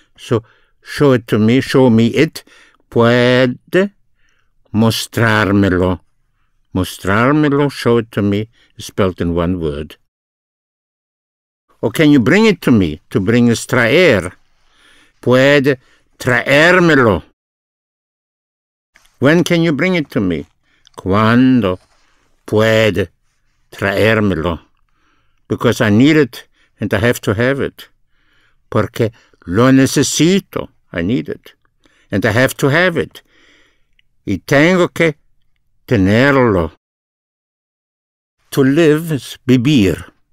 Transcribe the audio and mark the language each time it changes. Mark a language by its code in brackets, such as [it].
[en] So show it to me, show me it. [es] Puede mostrármelo. [en] Mostrármelo, show it to me, is spelled in one word. Or can you bring it to me? To bring is traer. [es] Puede traérmelo. [en] When can you bring it to me? [es] Cuando puede traérmelo. [en] Because I need it and I have to have it. [es] Porque lo necesito. [en] I need it. And I have to have it. [es] Y tengo que tenerlo. [en] To live is [es] vivir.